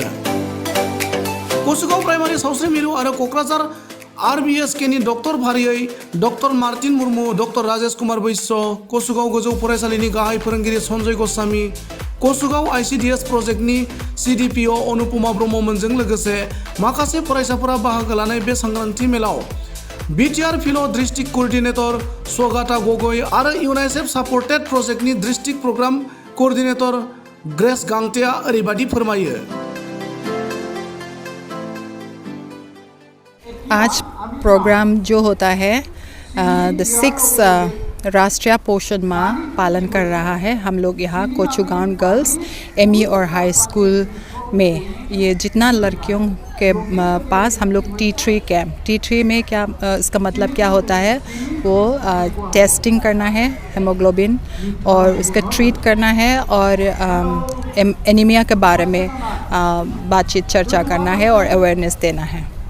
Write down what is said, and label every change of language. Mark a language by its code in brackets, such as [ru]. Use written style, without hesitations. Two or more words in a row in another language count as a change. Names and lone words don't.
[brx] कसुगाव प्राइमारि सावस्रि मिरु आरो क'क्राझार आरबीएसकेनि डक्टर फारियै डक्टर मार्टिन मुर्मु, डक्टर राजेश कुमार बैश्य, कसुगाव गोजौ फरायसालिनि गाहाय फोरोंगिरि सन्जय गस्वामी, कसुगाव आईसीडीएस प्रजेक्टनि सीडीपीअ अनुपमा ब्रह्ममोनजों लोगोसे माखासे फरायसाफोरा बाहागो लानाय बे सांग्रांथि मेलाव बीटीआर [en] field district coordinator [brx] स्वगाता गगৈ आरो [en] UNICEF supported [brx] प्रजेक्टनि [en] district programme coordinator [brx] ग्रेस गांतेआ ओरैबायदि फोरमायो। [hi] आज प्रोग्राम जो होता है द 6 राष्ट्रीय पोषण माह पालन कर रहा है। हम लोग यहाँ कोचुगांव गर्ल्स एमई और हाई स्कूल में ये जितना लड़कियों के पास हम लोग T3 कैंप, T3 में क्या इसका मतलब क्या होता है, वो टेस्टिंग करना है हेमोग्लोबिन और उसका ट्रीट करना है और एनीमिया के बारे में बातचीत चर्चा करना है और अवेयरनेस देना है।